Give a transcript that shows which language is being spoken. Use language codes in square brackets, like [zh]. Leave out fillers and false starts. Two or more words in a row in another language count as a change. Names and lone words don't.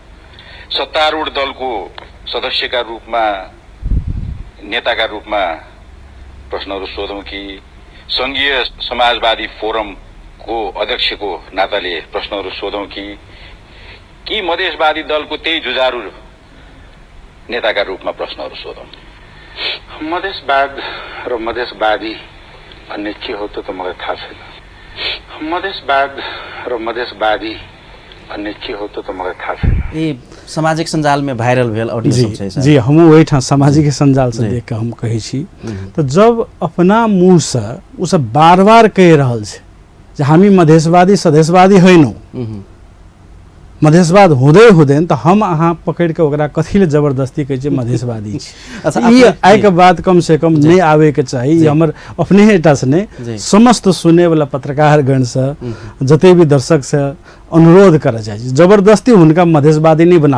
[ne] सत्तारूढ दलको सदस्यका रूपमा नेताका रूपमा प्रश्नहरू सोधौं कि संघीय समाजवादी फोरमको अध्यक्षको नाताले प्रश्नहरू सोधौं कि मधेशवादी दलको त्यही जुझारू नेताका रूपमा प्रश्नहरू सोधौं। मधेसवाद र मधेसवादी भन्ने के हो त मलाई थाहा छैन। मधेसवाद र मधेसवादी भन्ने के हो त मलाई थाहा छैन। [mai] ये सामाजिक संजाल में वायरल भेल ऑडियो सब छै सर। जी हम वही ठाम सामाजिक संजाल से देख के हम कहे छी तो जब अपना मुंह से उ सब बार बार कह रहल छै जे [ne] हामी मधेसवादी सदेशवादी हैनौ, मधेसवाद हुँदै हुँदैन [mai] त हम अहाँ पकड़ के ओकरा कथी ले जबरदस्ती कहै छै मधेसवादी छी। अच्छा, ई आइ के बाद कम से कम नहीं आवे के चाही। ई हमर अपने एटा से नहीं समस्त सुने वाला पत्रकार गण से जते भी दर्शक से अनुरोध करे छै जबरदस्ती हुनका मधेसवादी नहीं बनावे।